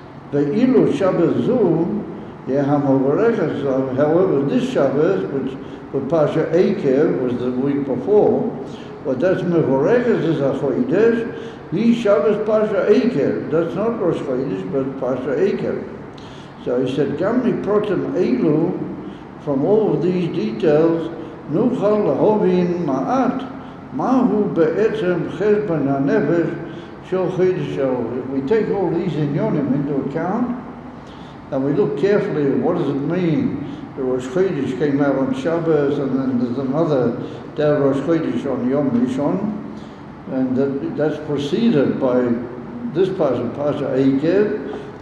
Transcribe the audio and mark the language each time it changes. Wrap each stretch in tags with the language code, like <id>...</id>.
<en>Be'ilu Shabbos Zu, however, this Shabbos, which with Parsha Eikev was the week before, but that's Mevoreches is a Chodesh, he Shabbos Parsha Eikev. That's not Rosh Chodesh, but Parsha Eikev. So he said, Gafni protem elu, from all of these details, nuchal lahovin ma'at</en> <he>מהו בעצם חשבון הנפש של חידוש אלול?</he> <en>If we take all these inyonim into account, and we look carefully at what does it mean, the Rosh Chodesh came out on Shabbos, and then there's another day Rosh Chodesh on Yom Rishon, and that's preceded by this Parsha Eikev.</en>